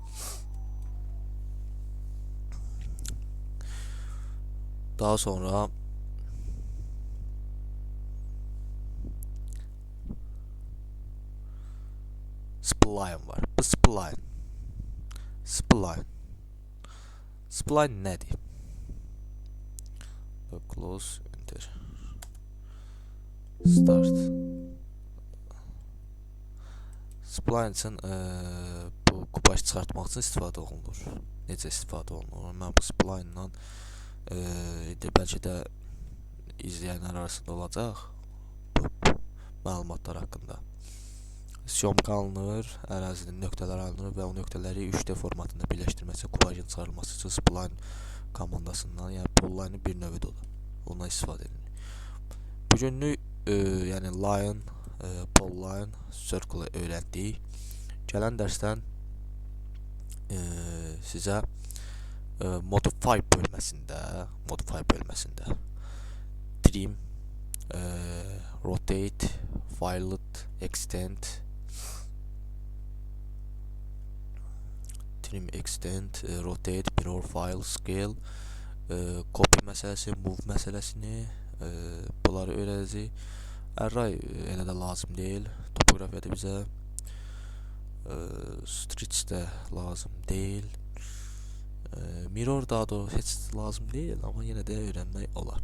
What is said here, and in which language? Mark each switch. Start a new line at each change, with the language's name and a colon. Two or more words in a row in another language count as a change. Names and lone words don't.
Azerbaijani: Daha sonra spline var. Bu spline nədir?
English: Close, enter. Start.
Azerbaijani: Spline üçün bu kupaj çıxartmaq üçün istifadə olunur. Necə istifadə olunur? Mən bu spline-dan bəlkə də izləyənlər arasında olacaq bu məlumatlar haqqında. Syomka alınır, ərazinin nöqtələr alınır və o nöqtələri 3D formatında birləşdirmək üçün kupajın çıxarılması üçün spline komandasından, yəni polline bir növüdür o da. Ondan istifadə edilir. Bugünlük yəni
English: line, polline, circle
Azerbaijani: öyrəndik. Gələn dərsdən sizə modify bölməsində
English: trim, rotate, fillet, extend, rotate, mirror, file, scale, copy
Azerbaijani: məsələsi, move məsələsini bunları öyrədəcək. Array elə də lazım deyil. Topografiyada bizə stretch də lazım deyil. Mirror daha da heç lazım deyil, amma yenə də öyrənmək olar.